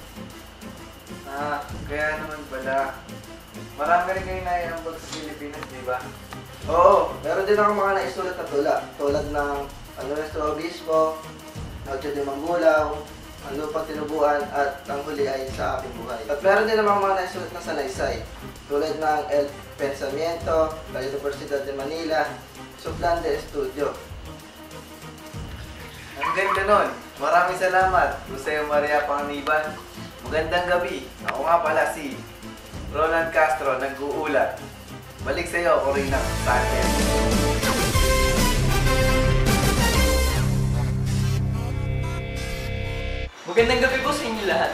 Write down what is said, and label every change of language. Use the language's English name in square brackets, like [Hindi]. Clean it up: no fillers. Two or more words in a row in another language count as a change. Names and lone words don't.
[Filipino] Kaya naman pala, marami rin kayo naiambag sa Pilipinas, di ba? Oo, meron din ako mga naisulat na tulad ng Nuestro Obispo, Noche de Mambulaw, ang lupang tinubuan at ang huli ay sa aking buhay. At meron din namang mga naisulat na salaysay tulad ng El Pensamiento, la Universidad de Manila, Plan de Estudio. Ang ganda nun. Maraming salamat, Jose Maria Panganiban. Magandang gabi. Ako nga pala si Roland Castro, nag-uulat. Balik sa'yo, Corina Sanchez. Magandang gabi po sa inyo lahat.